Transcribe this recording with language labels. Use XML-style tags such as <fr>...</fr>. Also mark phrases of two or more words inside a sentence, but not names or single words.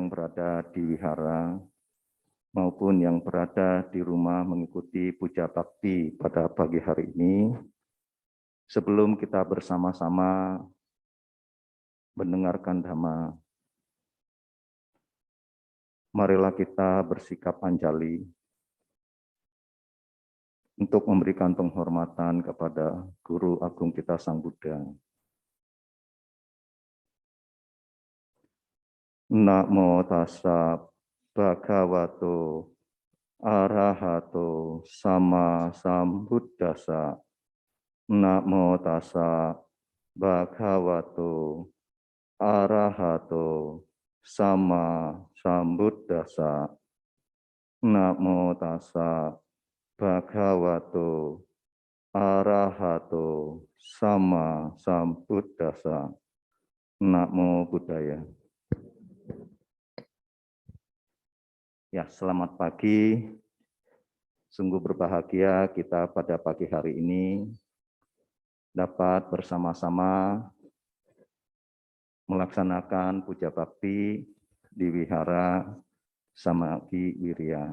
<id>berada di wihara maupun yang berada di rumah mengikuti puja bakti pada pagi hari ini, sebelum kita bersama-sama mendengarkan Dhamma, marilah kita bersikap anjali untuk memberikan penghormatan kepada Guru Agung kita Sang Buddha.</id> <pi>Namo tassa bhagavato arahato sama sambuddhassa. Namo tassa bhagavato arahato sama sambuddhassa. Namo tassa bhagavato arahato sama sambuddhassa. Namo Buddhaya.</pi> <id>Ya, selamat pagi. Sungguh berbahagia kita pada pagi hari ini dapat bersama-sama melaksanakan puja bakti di Wihara Samagi Wirya.</id>